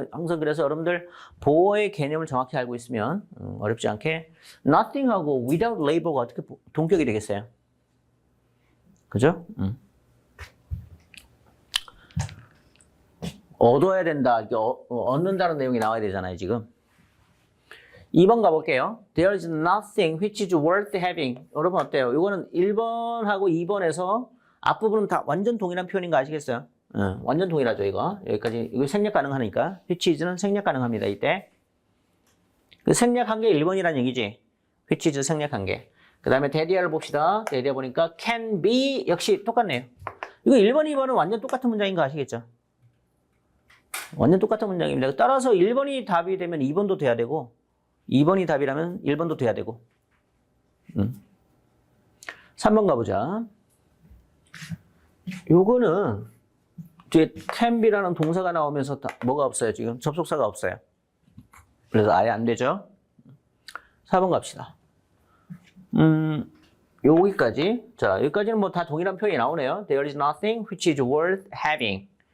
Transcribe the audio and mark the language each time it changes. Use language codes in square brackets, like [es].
[ko] 항상 그래서 여러분들 보호의 개념을 정확히 알고 있으면 어렵지 않게 nothing하고 [en] without labor [ko] 가 어떻게 동격이 되겠어요? 그죠? 얻어야 된다. 얻는다는 내용이 나와야 되잖아요, 지금. 2번 가볼게요. [en] There is nothing which is worth having. [ko] 여러분 어때요? 이거는 1번하고 2번에서 앞부분은 다 완전 동일한 표현인 거 아시겠어요? 완전 동일하죠, 이거. 여기까지, 이거 생략 가능하니까. [en] which is [ko] 는 생략 가능합니다, 이때. 그 생략한 게 1번이라는 얘기지. which is 생략한 게. 그 그 다음에 데디아를 봅시다. 데디아 보니까 [en] can be [ko] 역시 똑같네요. 이거 1번, 2번은 완전 똑같은 문장인 거 아시겠죠? 완전 똑같은 문장입니다. 따라서 1번이 답이 되면 2번도 돼야 되고 2번이 답이라면 1번도 돼야 되고 3번 가보자. 요거는 뒤에 [en] can be [ko] 라는 동사가 나오면서 뭐가 없어요? 지금 접속사가 없어요. 그래서 아예 안 되죠. 4번 갑시다. 여기까지. 자, 여기까지는 뭐 다 동일한 표현이 나오네요. [en] There is nothing which is worth having.